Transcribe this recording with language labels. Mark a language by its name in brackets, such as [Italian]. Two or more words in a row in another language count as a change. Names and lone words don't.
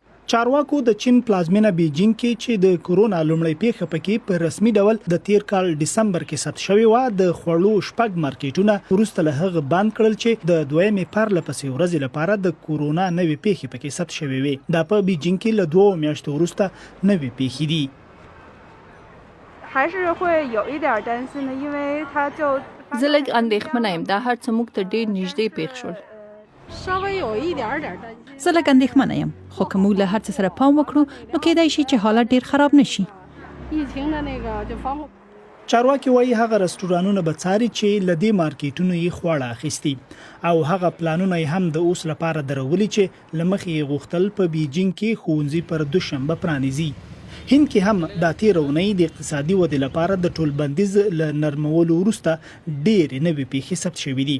[Pashto] چارواکو د چین پلازمینه بیجینګ کې چې د کورونا لومړی پیښه پکې په رسمي ډول د تیر کال دسمبر کې ثبت شوی و د خوړو شپږ مارکیټونه وروسته له هغه بند کړل چې د دویمې پرلپسې ورځې لپاره د کورونا نوې پیښې پکې ثبت شوی وي دا په بیجینګ کې له 2 میاشتو وروسته نوې پیښې دي [Chinese] 还是会有一点担心的，因为它就 [Pashto] زه لږ اندېښمنه یم دا هر څه موږ ته ډېر نږدې پیښ شول [Chinese] 稍微有一点点担心。 [Pashto] زه لږ اندېښمنه یم خو که موږ له هر څه سره پام وکړو نو کېدای شي چې حالت ډېر خراب نشي. [Chinese] 疫情的那个就防护 [Pashto] چارواکي وایي هغه رستورانونه به څاري چې لدې مارکیټونو یې خواړه اخیستي او هغه پلانونه هم د اوس لپاره درولي چې لمخې غوښتل په بیجینګ کې ښوونځي پر دوشنبه پرانیزي. هند کې هم د تیرونې د اقتصادي ودې لپاره د ټول بندیز له نرمولو وروسته ډېرې نوې پیښې ثبت شوې دي.